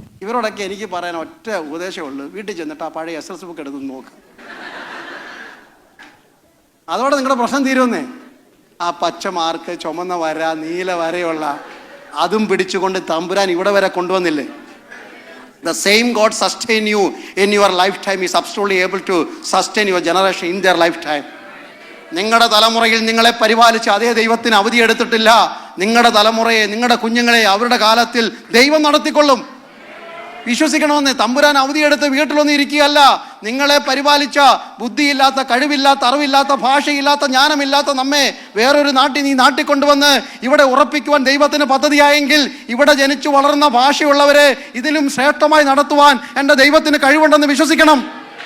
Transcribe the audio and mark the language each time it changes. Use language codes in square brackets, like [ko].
[ml] ഇവരോടൊക്കെ എനിക്ക് പറയാൻ ഒറ്റ ഉപദേശമുള്ളൂ, വീട്ടിൽ ചെന്നിട്ട് ആ പഴയ SS ബുക്ക് എടുത്ത് നോക്ക്. അതോടെ നിങ്ങളുടെ പ്രശ്നം തീരുമെന്നേ. ആ പച്ച മാർക്ക്, ചുമന്ന വര, നീല വരയുള്ള അതും പിടിച്ചുകൊണ്ട് തമ്പുരാൻ ഇവിടെ വരെ കൊണ്ടുവന്നില്ലേ? [en] The same God sustain you in your lifetime is absolutely able to sustain your generation in their lifetime. [ml] നിങ്ങളുടെ തലമുറയിൽ നിങ്ങളെ പരിപാലിച്ച അതേ ദൈവത്തിന് അവധിയെടുത്തിട്ടില്ല. നിങ്ങളുടെ തലമുറയെ, നിങ്ങളുടെ കുഞ്ഞുങ്ങളെ അവരുടെ കാലത്തിൽ ദൈവം നടത്തിക്കൊള്ളും. വിശ്വസിക്കണമെന്ന്. തമ്പുരാൻ അവധിയെടുത്ത് വീട്ടിലൊന്നും ഇരിക്കുകയല്ല. നിങ്ങളെ പരിപാലിച്ച, ബുദ്ധിയില്ലാത്ത, കഴിവില്ലാത്ത, അറിവില്ലാത്ത, ഭാഷയില്ലാത്ത, ജ്ഞാനമില്ലാത്ത നമ്മെ വേറൊരു നാട്ടിൽ നീ നാട്ടിക്കൊണ്ടുവന്ന് ഇവിടെ ഉറപ്പിക്കുവാൻ ദൈവത്തിന് പദ്ധതിയായെങ്കിൽ ഇവിടെ ജനിച്ചു വളർന്ന ഭാഷയുള്ളവരെ ഇതിലും ശ്രേഷ്ഠമായി നടത്തുവാൻ എൻ്റെ ദൈവത്തിന് കഴിവുണ്ടെന്ന് വിശ്വസിക്കണം.